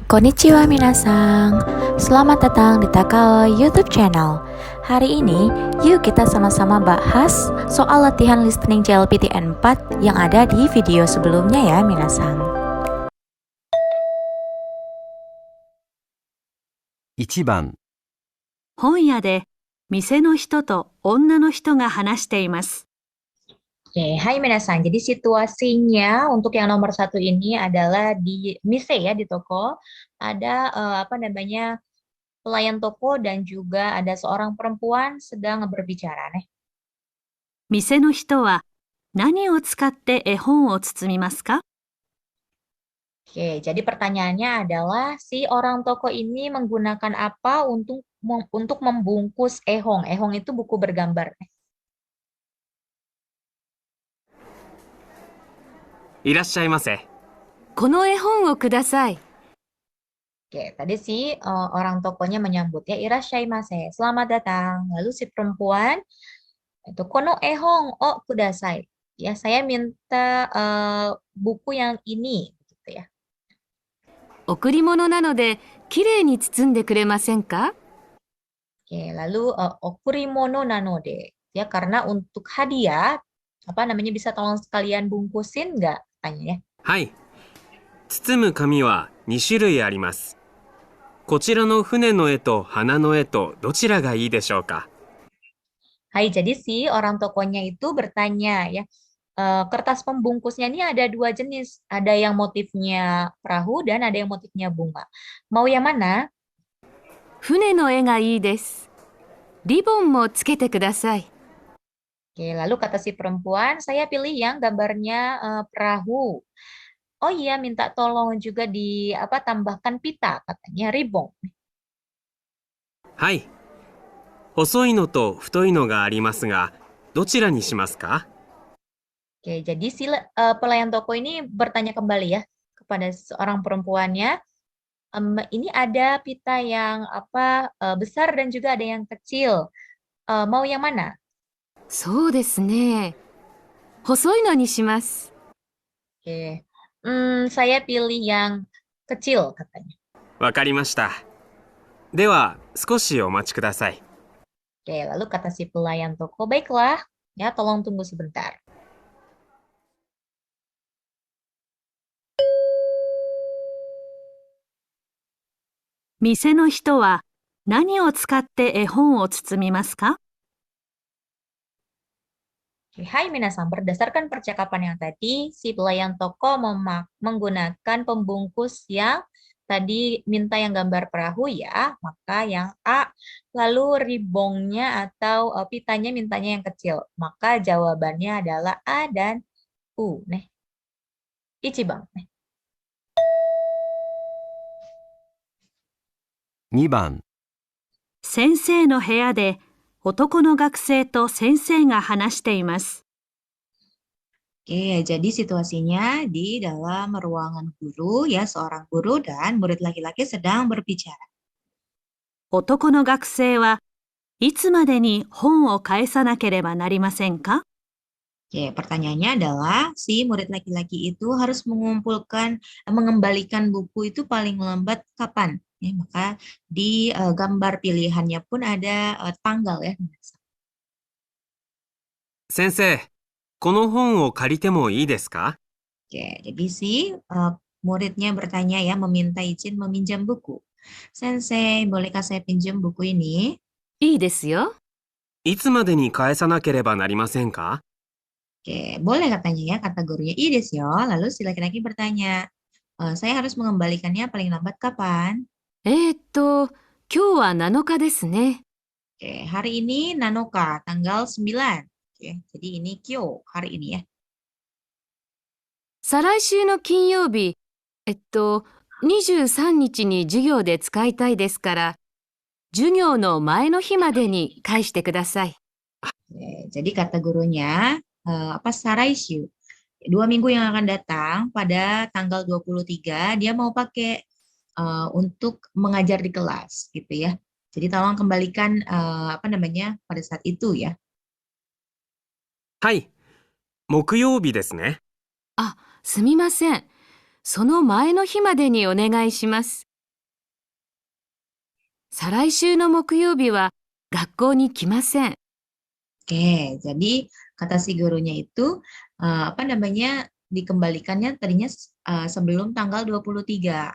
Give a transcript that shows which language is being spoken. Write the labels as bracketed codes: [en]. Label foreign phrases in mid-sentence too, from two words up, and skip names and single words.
[ja] こんにちは皆さん, [id] selamat datang di Takao YouTube channel. Hari ini, yuk kita sama-sama bahas soal latihan listening JLPTN 4 yang ada di video sebelumnya ya minasang. [ja] 1番、本屋で店の人と女の人が話しています。 [id] Oke, [ja] はい皆さん. [id] Jadi situasinya untuk yang nomor satu ini adalah di mise ya, di toko. Ada pelayan toko dan juga ada seorang perempuan sedang berbicara nih. [ja] 店の人は何を使って絵本を包みますか？ [id] Oke, jadi pertanyaannya adalah si orang toko ini menggunakan apa untuk membungkus ehong. Ehong itu buku bergambar. [ja] いらっしゃいませ。この絵本をください。 [id] Oke, tadi si orang tokonya menyambut ya, irashaimase, selamat datang. Lalu si perempuan itu [ja] この絵本をください. [id] Ya, saya minta buku yang ini gitu ya. [ja] 贈り物なのできれいに包んでくれませんか？ [id] Oke, lalu [ja] 贈り物なので. [id] Ya, karena untuk hadiah bisa tolong sekalian bungkusin nggak? Tanya ya. [ja] はい。包む紙は2種類あります。こちらの船の絵と花の絵とどちらがいいでしょうか？ [id] Hai, jadi si orang tokonya itu bertanya ya, kertas pembungkusnya ini ada dua jenis, ada yang motifnya perahu dan ada yang motifnya bunga. Mau yang mana? [ja] 船の絵がいいです。リボンもつけてください。 [id] Oke, lalu kata si perempuan, saya pilih yang gambarnya perahu. Oh iya, minta tolong juga tambahkan pita, katanya ribbon. [ja] はい。細いのと太いのがありますが、どちらにしますか？ [id] Oke, jadi si pelayan toko ini bertanya kembali ya kepada seorang perempuannya. Ini ada pita yang besar dan juga ada yang kecil. Mau yang mana? [ja] そうですね。細いのにします。 [id] Oke, saya pilih yang kecil katanya. [ja] わかりました。では、少しお待ちください。 [id] Oke, lalu kata si pelayan toko, baiklah, ya tolong tunggu sebentar. [ja] 「店の人は何を使って絵本を包みますか？」 [id] Oke, [ja] はい皆さん, [id] berdasarkan percakapan yang tadi, si pelayan toko menggunakan pembungkus yang tadi minta yang gambar perahu ya, maka yang A. Lalu ribongnya atau pitanya mintanya yang kecil, maka jawabannya adalah A dan U. Nih, Ichibang. [ja] 2番、先生の部屋で男の学生と先生が話しています。 [id] Oke, jadi situasinya di dalam ruangan guru ya, seorang guru dan murid laki-laki sedang berbicara. [ja] 男の学生はいつまでに本を返さなければなりませんか？ [id] Oke, pertanyaannya adalah si murid laki-laki itu harus mengembalikan buku itu paling lambat kapan? Ya, maka di gambar pilihannya pun ada tanggal ya. [ja] 先生、この本を借りてもいいですか？ [id] Oke, jadi si muridnya bertanya ya, meminta izin meminjam buku. Sensei, bolehkah saya pinjam buku ini? [ja] いいですよ。いつまでに返さなければなりませんか？ [id] Oke, boleh katanya ya, kata gurunya. Ide sih, lalu si laki-laki bertanya, saya harus mengembalikannya paling lambat kapan? [ja] 今日は7日ですね。 [id] Oke, hari ini Nanoka, tanggal 9. Oke, jadi ini Kyo, hari ini ya. [ja] 再来週の金曜日、23日に授業で使いたいですから、授業の前の日までに返してください。 [id] Oke, jadi kata gurunya, Saraishu. 2 minggu yang akan datang pada tanggal 23, dia mau pakai untuk mengajar di kelas gitu ya. Jadi tolong kembalikan pada saat itu ya. [ja] はい。木曜日ですね。あ、すみません。その前の日までにお願いします。 再来週の木曜日は学校に来ません。 [id] Oke, jadi kata si gurunya itu apa namanya dikembalikannya tadinya sebelum tanggal 23.